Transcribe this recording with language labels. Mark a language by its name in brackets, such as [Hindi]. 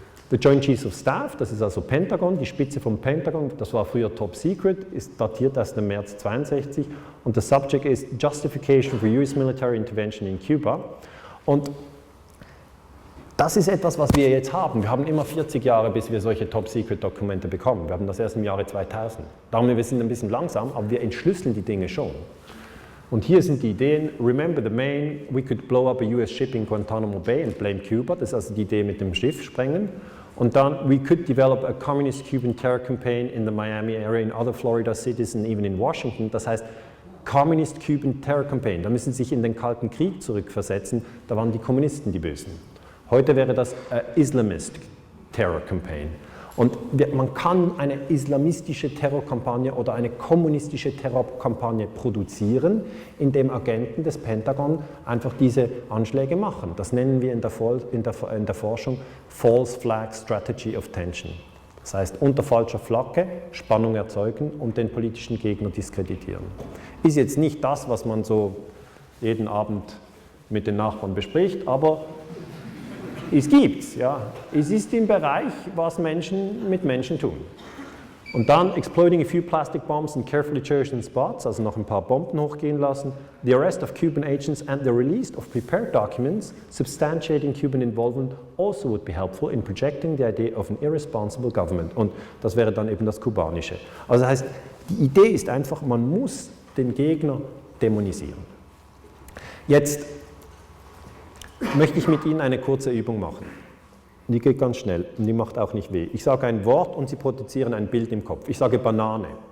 [English] The Joint Chiefs of Staff, [German] das ist also Pentagon, die Spitze vom Pentagon, das war früher Top Secret, ist datiert erst im März 62 und das Subject ist [English] Justification for US Military Intervention in Cuba. [German] Und das ist etwas, was wir jetzt haben. Wir haben immer 40 Jahre, bis wir solche Top-Secret-Dokumente bekommen. Wir haben das erst im Jahre 2000. Darum, wir sind ein bisschen langsam, aber wir entschlüsseln die Dinge schon. Und hier sind die Ideen. [English] Remember the main, we could blow up a US ship in Guantanamo Bay and blame Cuba. [German] Das ist also die Idee mit dem Schiff sprengen. Und dann, [English] we could develop a communist Cuban terror campaign in the Miami area, in other Florida cities and even in Washington. [German] Das heißt, [English] Communist Cuban Terror Campaign. [German] Da müssen Sie sich in den Kalten Krieg zurückversetzen. Da waren die Kommunisten die Bösen. Heute wäre das [English] Islamist Terror Campaign. [German] Und man kann eine islamistische Terrorkampagne oder eine kommunistische Terrorkampagne produzieren, indem Agenten des Pentagon einfach diese Anschläge machen. Das nennen wir in der Forschung [English] False Flag Strategy of Tension. [German] Das heißt, unter falscher Flagge Spannung erzeugen und den politischen Gegner diskreditieren. Ist jetzt nicht das, was man so jeden Abend mit den Nachbarn bespricht, aber es gibt's, ja. Es ist im Bereich, was Menschen mit Menschen tun. Und dann [English] exploding a few plastic bombs in carefully chosen spots, [German] also noch ein paar Bomben hochgehen lassen. [English] The arrest of Cuban agents and the release of prepared documents substantiating Cuban involvement also would be helpful in projecting the idea of an irresponsible government. [German] Und das wäre dann eben das kubanische. Also das heißt, die Idee ist einfach, man muss den Gegner dämonisieren. Jetzt möchte ich mit Ihnen eine kurze Übung machen. Die geht ganz schnell und die macht auch nicht weh. Ich sage ein Wort und Sie produzieren ein Bild im Kopf. Ich sage Banane.